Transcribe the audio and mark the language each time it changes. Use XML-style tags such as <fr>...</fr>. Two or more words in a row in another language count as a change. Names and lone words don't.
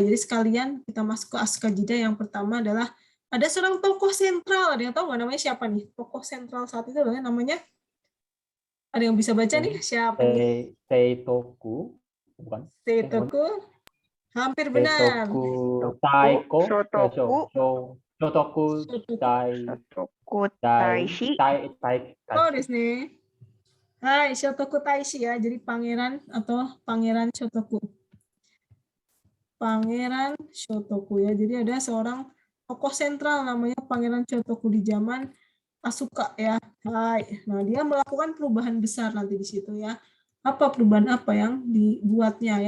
<id>Jadi sekalian kita masuk ke Asuka Jidai. Yang pertama adalah ada seorang tokoh sentral. Ada yang tahu nggak namanya siapa nih? Tokoh sentral saat itu adalah namanya, ada yang bisa baca nih siapa nih? Seitoku, bukan? Seitoku. Hampir benar. Seitoku Taiko. Shotoku. Shotoku Tai. Shotoku Tai. Taishi. Oh,</id> <ja>desu ne. Hai,</ja> <id>Shotoku Taishi ya. Jadi pangeran atau pangeran Shotoku. Pangeran Shotoku ya. Jadi ada seorang tokoh sentral namanya Pangeran Shotoku di zaman Asuka ya. Hai. Nah, dia melakukan perubahan besar nanti di situ ya. Apa perubahan apa yang dibuatnya ya?</id>